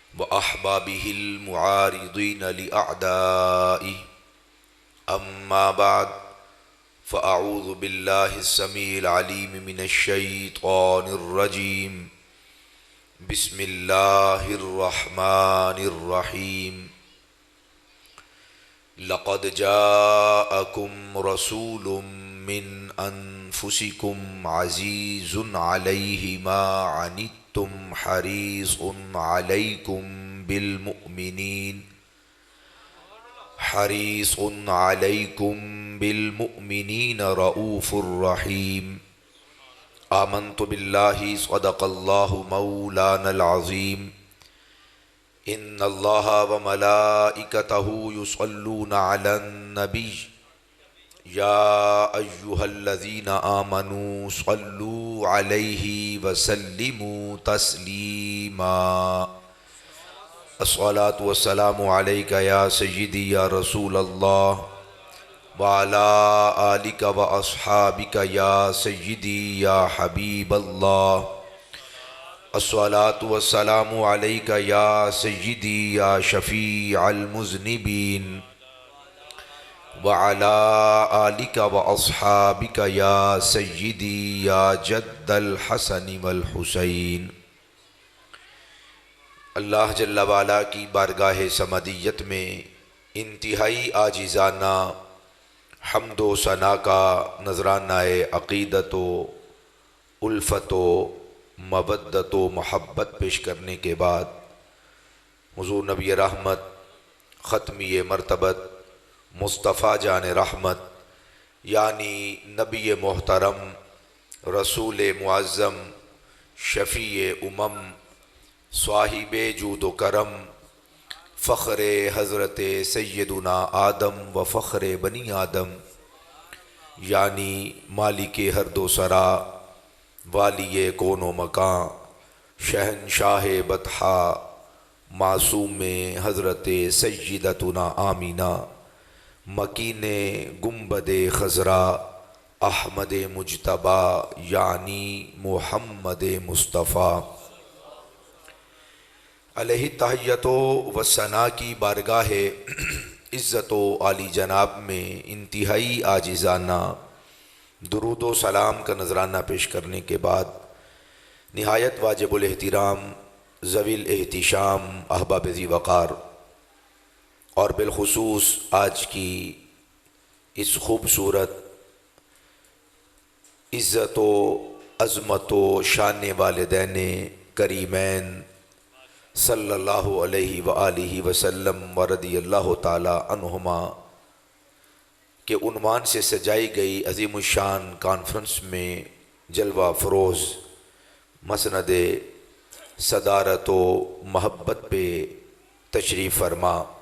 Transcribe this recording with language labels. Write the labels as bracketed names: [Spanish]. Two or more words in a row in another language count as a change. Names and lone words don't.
[Arabic] أحبابه المعادين لأعدائه أما بعد فأعوذ بالله السميع العليم من الشيطان الرجيم بسم الله الرحمن الرحيم لقد جاءكم رسول من أنفسكم عزيز عليه ما عنتم حريص عليكم بالمؤمنين رءوف رحيم. آمنت بالله صدق الله مولانا العظيم. إن الله وملائكته يصلون على النبي يا أيها الذين آمنوا صلوا عليه وسلموا تسليما. الصلاة والسلام عليك يا سيدي يا رسول الله وعلى آلك وأصحابك يا سيدي يا حبيب الله. الصلاة والسلام عليك يا سيدي يا شفيع المذنبين وعلى آلك وأصحابك يا سيدي يا جد الحسن والحسين. [Urdu] اللہ جل والا کی بارگاہ صمدیت میں انتہائی عاجزانہ حمد و ثنا کا نذرانۂ عقیدت و الفت و مودت و محبت پیش کرنے کے بعد حضور نبی رحمت ختمی مرتبت مصطفیٰ جان رحمت یعنی نبی محترم رسول معظم شفیع امم صاحب جود و کرم فخر حضرت سیدنا آدم و فخر بنی آدم یعنی مالک ہر دو سرا والی کون و مکاں شہنشاہ بطحا معصوم حضرت سیدتنا آمنہ مکین گنبد خضرا احمد مجتبیٰ یعنی محمد مصطفیٰ [Arabic] عليه التحية والثناء [Urdu] کی بارگاہ عزت و عالی جناب میں انتہائی عاجزانہ درود و سلام کا نذرانہ پیش کرنے کے بعد نہایت واجب الاحترام ذوی الاحتشام احباب ذی وقار اور بالخصوص آج کی اس خوبصورت عزت و عظمت و شان والدین کریمین [Arabic] صلى الله عليه وآله وسلم ورضي الله تعالى عنهما [Urdu] کے عنوان سے سجائی گئی عظیم الشان کانفرنس میں جلوہ فروز مسند صدارت و محبت پہ تشریف فرما.